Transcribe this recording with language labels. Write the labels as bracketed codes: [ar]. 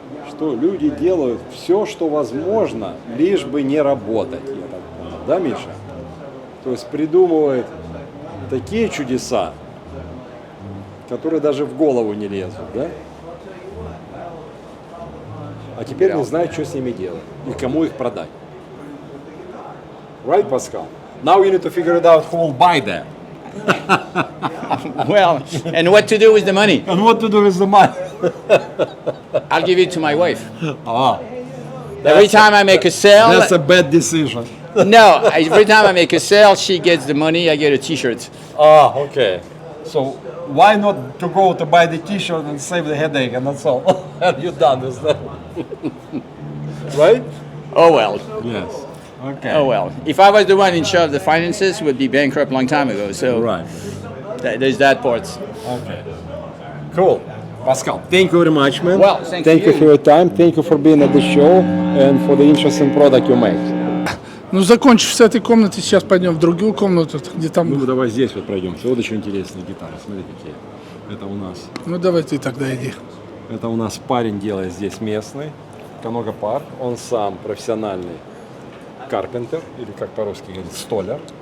[ru] Что люди делают все, что возможно, лишь бы не работать, я так понял. Да, Миша? То есть придумывают такие чудеса, которые даже в голову не лезут, да? А теперь не знают, что с ними делать и кому их продать. [en] Right, Pascal? Now you need to figure it out who will buy that. Well, and what to do with the money? And what to do with the money. I'll give it to my wife. Ah, Every time I make a sale, that's a bad decision. no, every time I make a sale, she gets the money, I get a t-shirt. Ah, okay. So why not to go to buy the t-shirt and save the headache and that's all? And you're done with that. Right? Oh well. Yes. Okay. Oh well. If I was the one in charge of the finances, would be bankrupt a long time ago. So Right. There's that part. Okay. Cool. Pascal, thank you very much, man. Well, thank you you. for your time. Thank you for being at the show and for the interesting product you make. [ru] Ну, закончив с этой комнаты, сейчас пойдем в другую комнату, где там... Ну, давай здесь вот пройдемся. Вот очень интересные гитары. Смотри, какие. Это у нас. Ну, давай ты тогда иди. Это у нас парень делает здесь местный. Канога-парк. Он сам профессиональный карпентер, или как по-русски говорит, столяр,